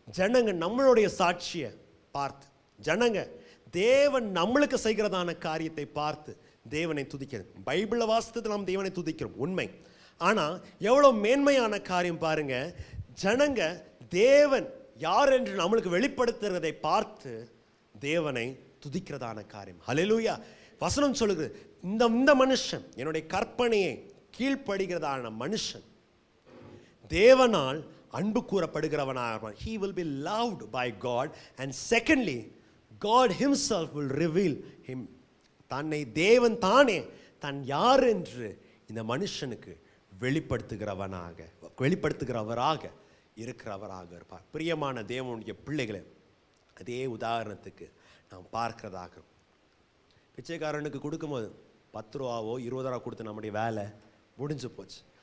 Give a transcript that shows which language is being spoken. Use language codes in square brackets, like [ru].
[ta] ஜனங்க நம்மளுடைய சாட்சியை பார்த்து, ஜனங்க தேவன் நம்மளுக்கு செய்கிறதான காரியத்தை பார்த்து தேவனை துதிக்கிறது. பைபிளை வாசித்து நாம் தேவனை துதிக்கிறோம், உண்மை. ஆனால் எவ்வளோ மேன்மையான காரியம் பாருங்க, ஜனங்க தேவன் யார் என்று நம்மளுக்கு வெளிப்படுத்துறதை பார்த்து தேவனை துதிக்கிறதான காரியம். ஹல்லேலூயா. வசனம் சொல்லுகிறது, இந்த மனுஷன் என்னுடைய கற்பனையை கீழ்ப்படுகிறதான மனுஷன் தேவனால் அன்பு கூறப்படுகிறவனாக, [en] he will be loved by God, and secondly God himself will reveal him [ta] தன்னை தேவன் தானே தான் யார் என்று இந்த மனுஷனுக்கு வெளிப்படுத்துகிறவராக இருக்கிறவராக இருப்பார். பிரியமான தேவனுடைய பிள்ளைகளை அதே உதாரணத்துக்கு நாம் பார்க்கிறதாக, பிச்சைக்காரனுக்கு கொடுக்கும்போது 10 ரூபாவோ 20 ரூபா கொடுத்து நம்முடைய வேலை முடிஞ்சு போச்சு.